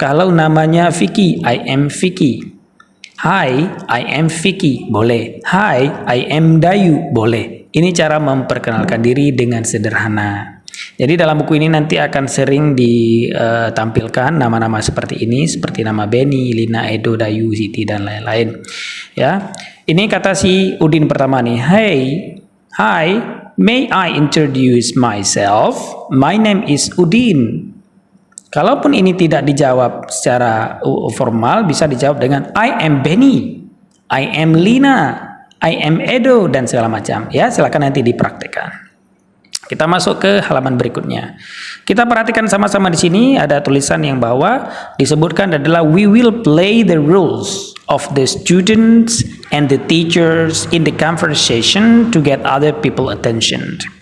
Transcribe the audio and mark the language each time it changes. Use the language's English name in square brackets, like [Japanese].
[English] Kalau namanya Vicky, I am Vicky. Hi, I am Vicky, boleh. Hi, I am Dayu, boleh. [Indonesian] Ini cara memperkenalkan diri dengan sederhana. Jadi dalam buku ini nanti akan sering ditampilkan nama-nama seperti ini, seperti nama Benny, Lina, Edo, Dayu, Siti, dan lain-lain. Ya, ini kata si Udin pertama nih. [English] Hey, hi, may I introduce myself? My name is Udin. [Indonesian] Kalaupun ini tidak dijawab secara formal, bisa dijawab dengan I am Benny, I am Lina, I am Edo, dan segala macam. Ya, silakan nanti dipraktekkan. Kita masuk ke halaman berikutnya. [English] Kita perhatikan sama-sama di sini ada tulisan yang bawah disebutkan adalah we will play the roles of the students and the teachers in the conversation to get other people attention.